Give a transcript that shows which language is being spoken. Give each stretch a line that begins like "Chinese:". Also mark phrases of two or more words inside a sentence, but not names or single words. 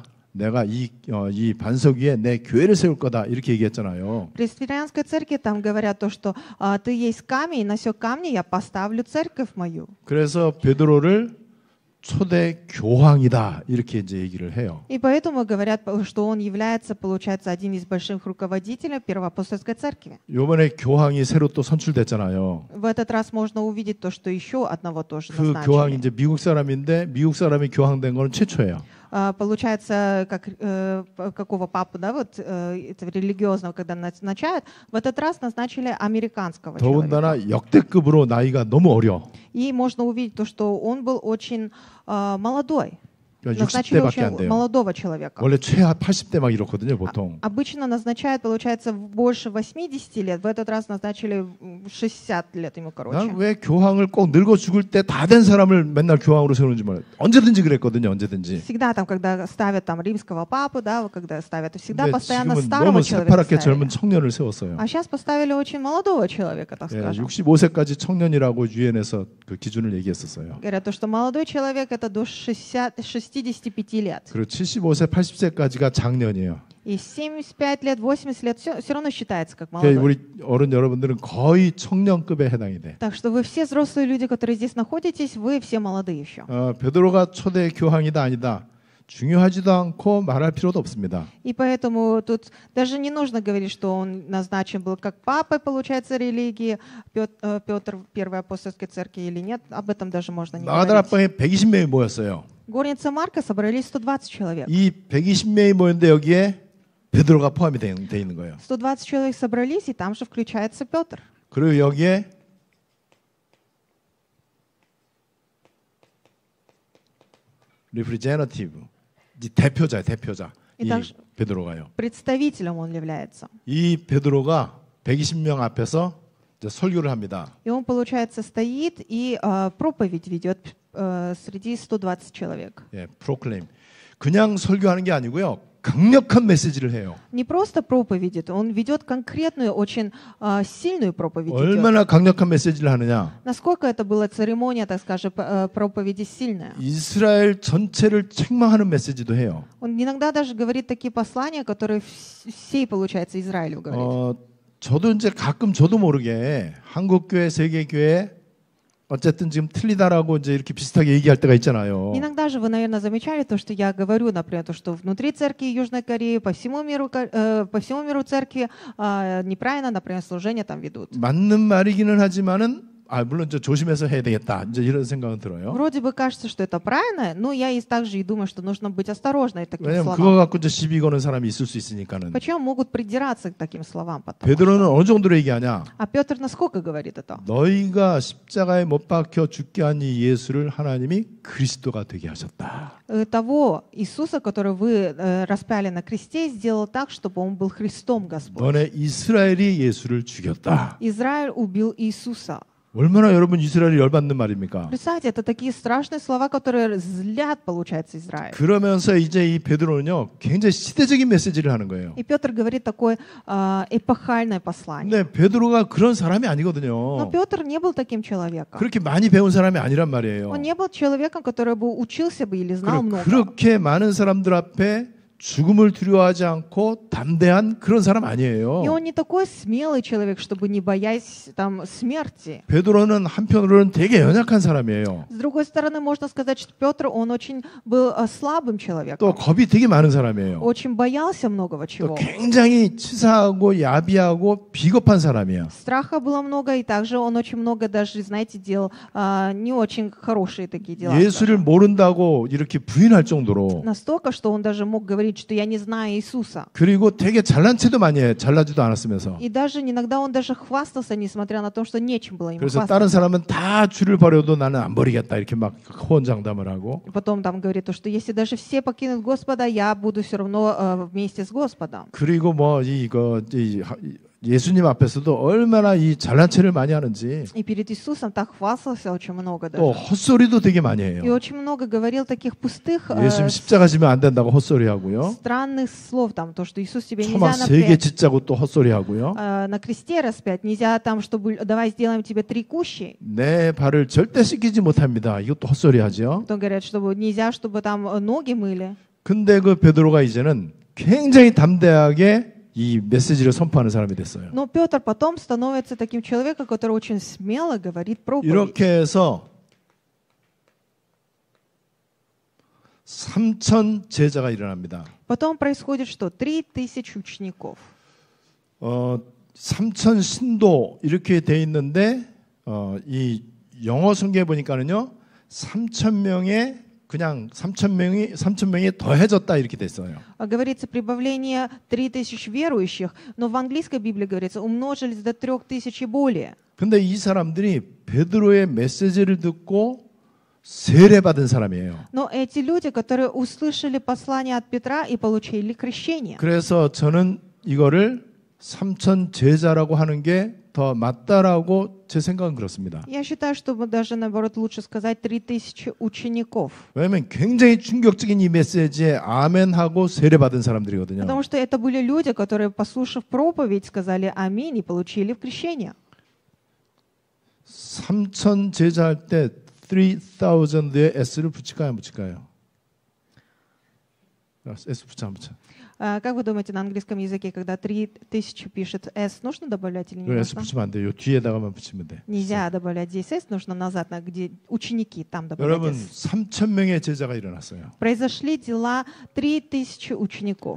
Korean: 내가 이 반석 위에 내 교회를 세울 거다 이렇게 얘기했잖아요.
Russian: В христианской церкви там говорят то, что ты есть камень, и на сё камне я поставлю церковь мою.
Korean: 그래서 베드로를 초대 교황이다 이렇게 이제 얘기를 해요.
Russian: И поэтому говорят, что он является, получается, один из больших руководителей первоапостольской церкви.
Korean: 이번에 교황이 새로 또 선출됐잖아요.
Russian: В этот раз можно увидеть то, что еще одного тоже
Korean: 그 교황이
Russian: назначили.
Korean: 이제 미국 사람인데 미국 사람이 교황된 거는 최초예요.
Russian: Получается, какого папу, да, вот этого религиозного, когда назначают, в этот раз назначили американского человека.
Korean: 더군다나 역대급으로 나이가 너무 어려.
Russian: И можно увидеть то, что он был очень молодой.
Korean: 그러니까
Russian: Назначили
Korean: 60대밖에 안
Russian: очень
Korean: 돼요.
Russian: молодого человека.
Korean: 원래 최하 80대 막 이렇거든요, 보통.
Russian: Обычно назначают, получается, больше 80 лет. В этот раз назначили 60 лет ему, короче.
Korean: 난 왜 교황을 꼭 늙어 죽을 때 다 된 사람을 맨날 교황으로 세우는지 몰라요. 언제든지 그랬거든요, 언제든지.
Russian: Всегда там, когда ставят там римского папу, да, когда ставят, всегда
Korean: 근데
Russian: постоянно
Korean: 지금은
Russian: старого
Korean: 너무
Russian: человека
Korean: 새파랗게 젊은
Russian: ставили.
Korean: 청년을 세웠어요.
Russian: А сейчас поставили очень молодого человека, так
Korean: 예,
Russian: скажем.
Korean: 65세까지 청년이라고 유엔에서 그 기준을 얘기했었어요.
Russian: Говорят, то, что молодой человек это до 65 лет.
Korean: 그리고 75세, 80세까지가 장년이에요.
Russian: И 75 лет, 80 лет все равно считается как
Korean: 그러니까
Russian: молодой.
Korean: 우리 어른 여러분들은 거의 청년급에 해당이 돼.
Russian: Так что вы все взрослые люди, которые здесь находитесь, вы все молодые еще.
Korean: 베드로가 초대 교황이다 아니다. 중요하지도 않고 말할 필요도 없습니다.
Russian: И поэтому тут даже не нужно говорить, что он назначен был как папой, получается, религии, Петр первой апостольской церкви или нет. Об этом даже можно не говорить.
Korean: 마가다락방에 120명이 모였어요.
Russian: Горница Марка собрались 120 человек.
Korean: 이 120명이 모였는데 여기에 베드로가 포함이 돼 있는 거예요.
Russian: 120 человек собрались, и там же включается Петр.
Korean: 그리고 여기에 representative, 대표자. 이 이따- 베드로가요.
Russian: Представителем он является.
Korean: 이 베드로가 120명 앞에서 이제 설교를 합니다.
Russian: И он, получается, стоит и проповедь ведет среди 120 человек.
Korean: 예, proclaim. 그냥 설교하는 게 아니고요. 강력한 메시지를 해요.
Russian: Не просто проповедит, он ведет конкретную, очень сильную проповедь. ведет.
Korean: 얼마나 강력한 메시지를 하느냐?
Russian: Насколько это была церемония, так скажем, проповеди сильная.
Korean: 이스라엘 전체를 책망하는 메시지도 해요.
Russian: Он иногда даже говорит такие послания, которые всей, получается, Израилю говорит.
Korean: 저도 이제 가끔 저도 모르게 한국 교회, 세계 교회 어쨌든 지금 틀리다라고 이제 이렇게 비슷하게 얘기할 때가 있잖아요.
Russian: Иногда же вы, наверное, замечали то, что я говорю, например, то, что внутри церкви Южной Кореи, по всему миру церкви неправильно, например, служение там ведут.
Korean: 맞는 말이기는 하지만은 물론 저 조심해서 해야 되겠다. 이제 이런 생각은 들어요.
Russian: Вроде бы кажется, что это правильно, но я и также и думаю, что нужно быть осторожной к таким
Korean: 왜냐면 그거
Russian: словам.
Korean: 갖고 이제 시비 거는 사람이 있을 수 있으니까는.
Russian: Почему могут придираться к таким словам потом?
Korean: 베드로는 어느 정도로 얘기하냐?
Russian: А Петр насколько говорит это?
Korean: 너희가 십자가에 못 박혀 죽게 한 이 예수를 하나님이 그리스도가 되게 하셨다.
Russian: Того Иисуса, которого вы распяли на кресте, сделал так, чтобы он был Христом Господь.
Korean: 너네 이스라엘이 예수를 죽였다.
Russian: Израиль убил Иисуса.
Korean: 얼마나 여러분 이스라엘이 열받는 말입니까?
Russian: Представьте, это такие страшные слова, которые злят, получается, Израиль.
Korean: 그러면서 이제 이 베드로는요 굉장히 시대적인 메시지를 하는 거예요.
Russian: И Петр говорит такое эпохальное послание.
Korean: 근데 베드로가 그런 사람이
Russian: Но
Korean: 아니거든요.
Russian: Петр не был таким человеком.
Korean: 그렇게 많이 배운 사람이 아니란 말이에요.
Russian: Он не был человеком, который бы учился бы или знал много.
Korean: 그렇게 많은 사람들 앞에 죽음을 두려워하지 않고 담대한 그런 사람 아니에요.
Russian: И он не такой смелый человек, чтобы не боясь там смерти.
Korean: 베드로는 한편으로는 되게 연약한 사람이에요.
Russian: С другой стороны, можно сказать, что Петр, он очень был слабым человеком.
Korean: 또 겁이 되게 많은 사람이에요.
Russian: Очень боялся многого
Korean: 또
Russian: чего.
Korean: 굉장히 치사하고 야비하고 비겁한 사람이야.
Russian: Страха было много, и также он очень много даже, знаете, делал не очень хорошие такие дела.
Korean: 예수를 모른다고 이렇게 부인할 정도로.
Russian: Настолько, что он даже мог говорить, что я не знаю Иисуса.
Korean: 그리고 되게 잘난 체도 많이 해. 잘나지도 않았으면서.
Russian: И даже иногда он даже хвастался, несмотря на то, что нечем было ему
Korean: 그래서
Russian: хвастаться.
Korean: 다른 사람은 다 주를 버려도 나는 안 버리겠다 이렇게 막 호언장담을 하고.
Russian: Потом там говорит, что если даже все покинут Господа, я буду все равно вместе с Господом.
Korean: 그리고 뭐 예수님 앞에서도 얼마나 이 잘난 체를 많이 하는지.
Russian: И перед Иисусом так хвастался очень много
Korean: 또
Russian: даже.
Korean: 헛소리도 되게 많이
Russian: И
Korean: 해요.
Russian: очень много говорил таких пустых,
Korean: 예수님 십자가 지면 안 된다고 헛소리 하고요.
Russian: странных слов, там, то, что Иисус тебе
Korean: 초막
Russian: нельзя
Korean: 3개
Russian: напрячь,
Korean: 짓자고 또 헛소리 하고요.
Russian: на кресте распять, нельзя там, чтобы давай сделаем тебе 3 кущи.
Korean: 내 발을 절대 씻기지 못합니다. 이것도 헛소리 하죠.
Russian: Потом говорят, чтобы нельзя, чтобы там ноги мыли.
Korean: 근데 그 베드로가 이제는 굉장히 담대하게 이 메시지를 선포하는 사람이 됐어요.
Russian: Но Петр потом становится таким человеком, который очень смело говорит проповедь.
Korean: 이렇게 해서 3,000 제자가 일어납니다.
Russian: Потом происходит что? 3000 учеников.
Korean: 3,000 신도 이렇게 돼 있는데 이 영어 성경에 보니까는요 3,000명의 그냥 3,000명이 더해졌다 이렇게 됐어요.
Russian: Говорится прибавление 3000 верующих, но в английской Библии говорится умножились до 3000 и более.
Korean: 근데 이 사람들이 베드로의 메시지를 듣고 세례받은 사람이에요.
Russian: Но эти люди, которые услышали послание от Петра и получили крещение.
Korean: 그래서 저는 이거를 3,000 제자라고 하는 게 더 맞다라고 제 생각은 그렇습니다.
Russian: Я считаю, что даже наоборот лучше сказать 3000 учеников.
Korean: 왜냐하면 굉장히 충격적인 이 메시지에 아멘하고 세례받은 사람들이거든요.
Russian: Потому что это были люди, которые, послушав проповедь, сказали аминь и получили крещение.
Korean: 3,000 제자 할 때 3,000에 S를 붙일까요, 안 붙일까요? S 붙여, 안 붙여?
Russian: Как вы думаете, на английском языке, когда 3000 пишет S, нужно добавлять или не S нужно?
Korean: 붙이면 안 돼요. 뒤에다가만 붙이면 돼.
Russian: Нельзя добавлять здесь S, нужно назад, где ученики, там добавлять
Korean: 여러분,
Russian: S.
Korean: 3,000명의 제자가 일어났어요.
Russian: Произошли дела 3000 учеников.